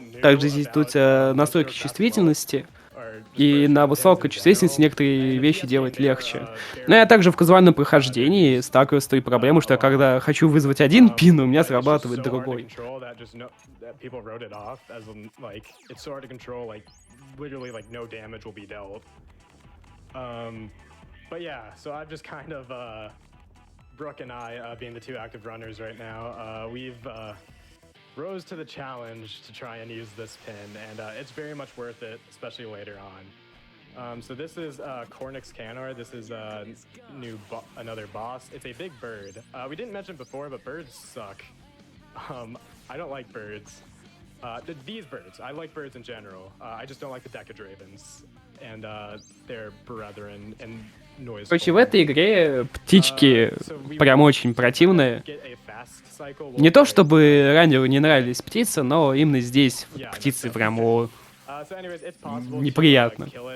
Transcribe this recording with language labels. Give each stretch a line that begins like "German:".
Russian: Также здесь тут настройки чувствительности, и на высокой чувствительности некоторые вещи делать легче. Но я также в казуальном прохождении сталкиваюсь с той проблемой, что я когда хочу вызвать один пин, у меня срабатывает другой.
English: People wrote it off as like it's so hard to control, like literally like no damage will be dealt. But yeah, so I've just kind of Brooke and I being the 2 active runners right now, we've rose to the challenge to try and use this pin, and it's very much worth it, especially later on. So this is Cornix Canor. This is another boss. It's a big bird. We didn't mention before, but birds suck. I don't like birds. These birds. I like birds in general. I just don't like the Decadravens and their brethren and noise.
Russian: Короче, в этой игре птички прям очень противные. Не то чтобы ранее не нравились птицы, но именно здесь птицы прям неприятно.